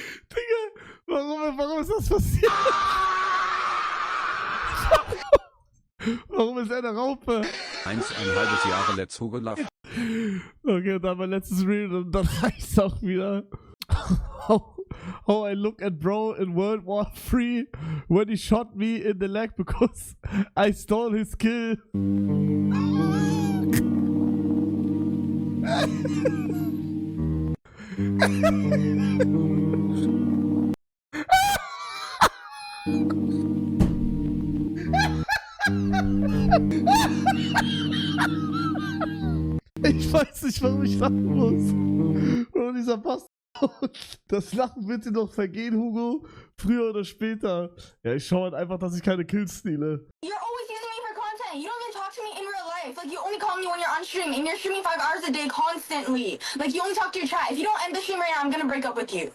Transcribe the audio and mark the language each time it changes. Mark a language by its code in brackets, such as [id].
[de] Digga, warum ist das passiert? Warum ist er eine Raupe? 1,5 Jahre Let's Hugo. Okay, dann mein letztes Reel und dann reicht's auch wieder. [en] How I look at bro in World War III when he shot me in the leg because I stole his kill. [de] Ich weiß nicht, warum ich lachen muss. Bro, dieser Bastard. Das Lachen wird dir doch vergehen, Hugo. Früher oder später. Ja, ich schaue halt einfach, dass ich keine Kills stehle. [en] You're always using me for content. You don't even talk to me in real life. Like, you only call me when you're on stream, and you're streaming 5 hours a day constantly. Like, you only talk to your chat. If you don't end the stream right now, I'm gonna break up with you.